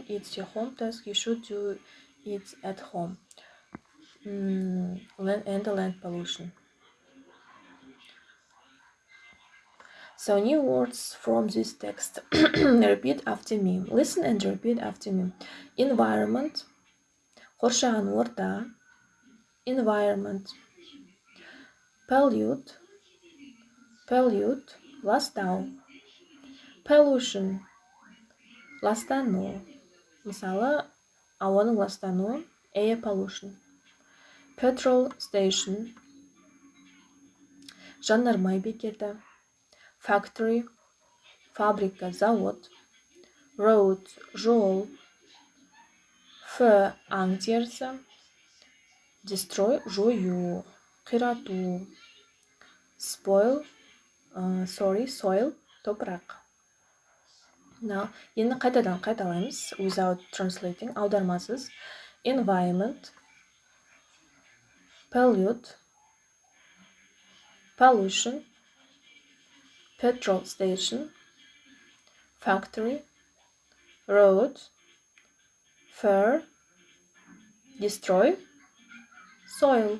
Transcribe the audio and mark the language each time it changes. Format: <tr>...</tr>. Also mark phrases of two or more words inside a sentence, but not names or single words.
<en>It's your home task. You should do it at home. Land and the land pollution. So new words from this text. Repeat after me. Listen and repeat after me. Environment.</en> <kk>Қоршаған орта.</kk> <en>Environment. Pollute. Pollute. Ластау. Pollution.</en> <kk>Ластану. Мысалы, ауаның ластануы</kk> <en>air pollution. Petrol station.</en> <kk>Жанармай бекеті.</kk> <ru>Factory. Фабрика, завод.</ru> <kk>Road, жол. Аң терісі. Destroy, жою. Қирату.</kk> <en>Spoil, soil,</en> <kk>топырақ. Now, енді қайтадан қайталаймыз</kk> <en>without translating,</en> <kk>аудармасыз.</kk> <en>Environment, pollute, pollution, petrol station, factory, road, fur, destroy, soil.</en>